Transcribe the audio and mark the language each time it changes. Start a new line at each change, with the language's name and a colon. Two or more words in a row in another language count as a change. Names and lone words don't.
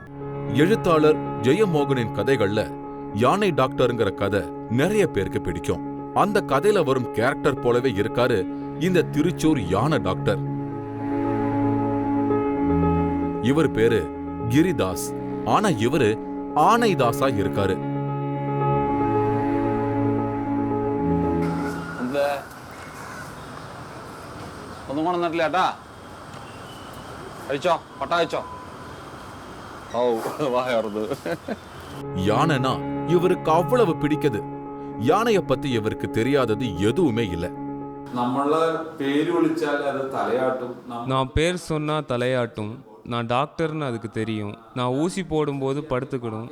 Tamil: எழுத்தாளர் ஜெயமோகனின் கதைகள்ல யானை டாக்டருங்கிற கதை நிறைய பேருக்கு பிடிக்கும். அந்த கதையில வரும் கேரக்டர் போலவே இருக்காரு இந்த திருச்சூர் யானை டாக்டர். இவர் பேரு கிரிதாஸ். ஆனா இவரு ஆனைதாசா இருக்காரு.
Malayalam: ഒന്നും കൊണ്ടുവന്നിട്ടില്ല ഏട്ടാ. കഴിച്ചോ, പട്ട കഴിച്ചോ. ഓ വായറുത്.
Tamil: யானைனா இவருக்கு அவ்வளவு பிடிக்குது. யானைய பத்தி இவருக்கு தெரியாதது எதுவுமே இல்லை. நான் பேர் சொன்னால் தலையாட்டும். நான் டாக்டர்னு அதுக்கு தெரியும். நான் ஊசி போடும்போது படுத்துக்கிடும்.